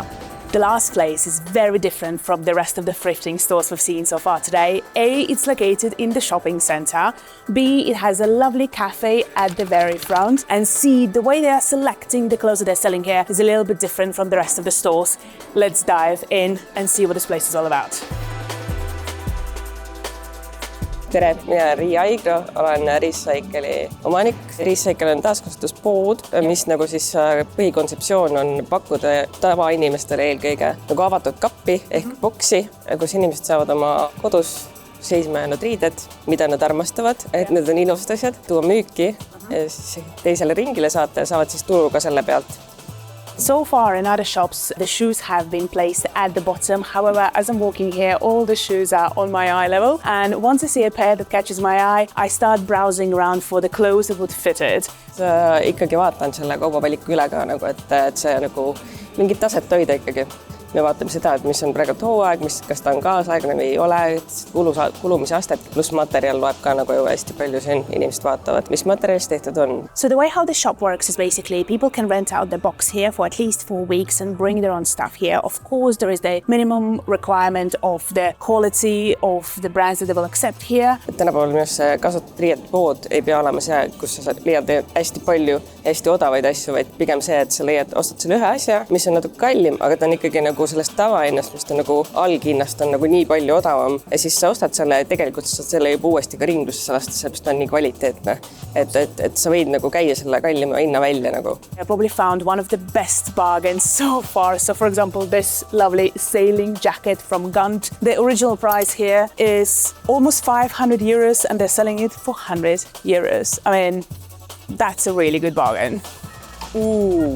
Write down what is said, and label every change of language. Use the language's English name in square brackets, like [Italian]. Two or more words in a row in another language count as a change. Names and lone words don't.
[English] The last place is very different from the rest of the thrifting stores we've seen so far today. A, it's located in the shopping centre. B, it has a lovely cafe at the very front. And C, the way they are selecting the clothes that they're selling here is a little bit different from the rest of the stores. Let's dive in and see what this place is all about. [Estonian] Tere, mina olen Riia Aigro, olen Recycle'i omanik. Recycle on taaskasutuspood, mis nagu siis põhikontseptsioon on pakkuda tavainimestele eelkõige nagu avatud kappi ehk boksi, kus inimesed saavad oma kodus seisma jäänud riided, mida nad armastavad, et need on ilusad asjad, tuua müüki ja siis teisele ringile saata ja saavad siis tulu ka selle pealt. [English] So far in other shops, the shoes have been placed at the bottom. However, as I'm walking here, all the shoes are on my eye level. And once I see a pair that catches my eye, I start browsing around for the clothes that would fit it. [Estonian] Ikkagi vaatan selle kaubavaliku üle ka, et see nagu mingit taset hoida ikkagi. Me vaatame seda, et mis on praegu hooaeg, kas ta on kaasaegne või ei ole, kulumise astet, pluss materjal loeb ka nagu ju hästi palju siin inimesed vaatavad, mis materjalist tehtud on. [English] So the way how the shop works is basically people can rent out the box here for at least 4 weeks and bring their own stuff here. Of course, there is the minimum requirement of the quality of the brands that they will accept here. [Estonian] Tänapäeval minu see kasutatud riietpood ei pea olema see, kus sa leiad hästi palju, hästi odavaid asju, vaid pigem see, et sa ostad selle ühe asja, mis on natuke kallim, aga ta on ikkagi nagu sellest tavahinnast, mis ta nagu alghinnast on nagu nii palju odavam ja siis sa ostad selle ja tegelikult sa saad selle juba uuesti ka ringlusesse lasta, sest ta on nii kvaliteetne, et sa võid nagu käia selle kallima hinna välja nagu. [English] I probably found one of the best bargains so far. So for example, this lovely sailing jacket from Gant. The original price here is almost 500 euros and they're selling it for 100 euros. I mean, that's a really good bargain. Ooh.